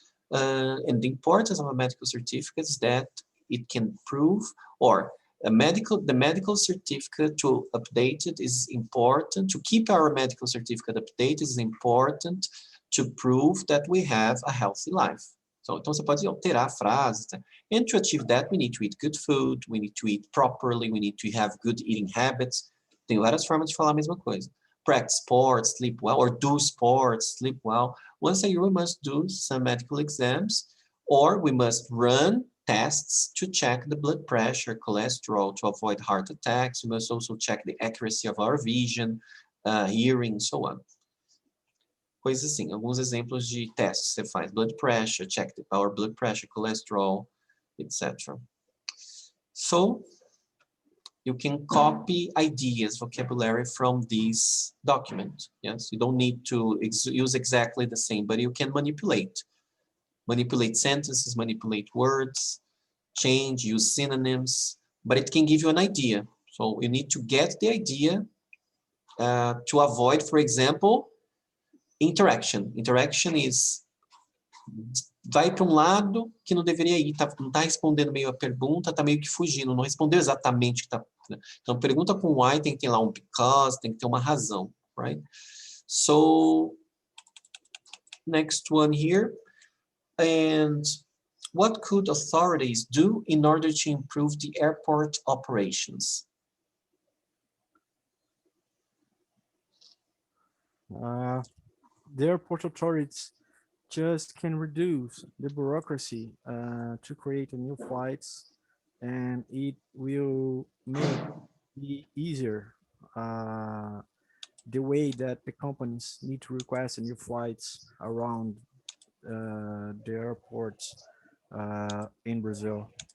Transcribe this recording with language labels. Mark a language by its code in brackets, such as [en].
[en] And the importance of a medical certificate is that it can prove, or the medical certificate to update it is important. To keep our medical certificate updated is important to prove that we have a healthy life. [pt] So, então você pode alterar frases. [en] And to achieve that, we need to eat good food, we need to eat properly, we need to have good eating habits. [pt] Tem várias formas de falar a mesma coisa. [en] Practice sports, sleep well, or do sports, sleep well. Once a year, we must do some medical exams, or we must run tests to check the blood pressure, cholesterol, to avoid heart attacks. We must also check the accuracy of our vision, hearing, and so on. [pt] Coisas assim, alguns exemplos de testes que você faz. [en] Blood pressure, check our blood pressure, cholesterol, etc. So, you can copy ideas, vocabulary from this document. Yes, you don't need to use exactly the same, but you can manipulate sentences, manipulate words, change, use synonyms, but it can give you an idea. So you need to get the idea to avoid, for example, interaction. Interaction is [pt] vai para um lado que não deveria ir, não está respondendo meio a pergunta, está meio que fugindo, não respondeu exatamente o que está. Então, pergunta com why tem que ter lá um because, tem que ter uma razão, right? [en] So, next one here. And what could authorities do in order to improve the airport operations? The airport authorities just can reduce the bureaucracy to create a new flights, and it will make it easier the way that the companies need to request new flights around the airports in Brazil.